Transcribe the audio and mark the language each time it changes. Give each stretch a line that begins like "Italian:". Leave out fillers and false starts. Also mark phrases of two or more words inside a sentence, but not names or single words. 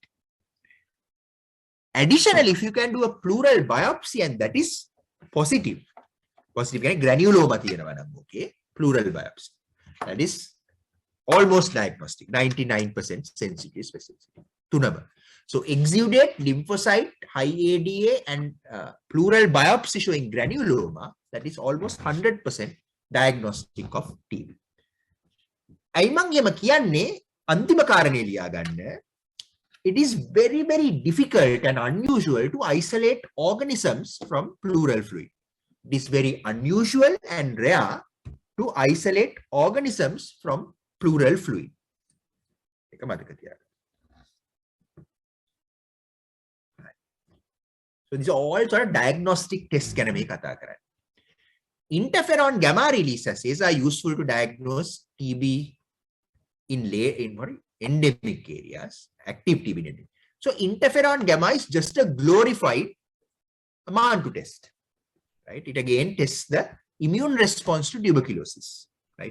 English: Additionally, if you can do a pleural biopsy and that is positive granuloma, okay, pleural biopsy, that is almost diagnostic, 99% sensitivity specificity. So exudate lymphocyte, high ADA and pleural biopsy showing granuloma, that is almost 100% diagnostic of TB.
Sinhala: ඇයි මං එහෙම කියන්නේ අන්තිම කාරණේ ලියා ගන්න.
English: It is very, very difficult and unusual to isolate organisms from pleural fluid. It is very unusual and rare to isolate organisms from pleural fluid.
Sinhala: එක මතක තියාගන්න.
English: So these are all sort of diagnostic tests
Sinhala: ගැන මේ කතා කරන්නේ.
English: Interferon gamma release assays are useful to diagnose TB in endemic areas, active TB endemic. So interferon gamma is just a glorified Mantoux test, right? It again tests the immune response to tuberculosis, right?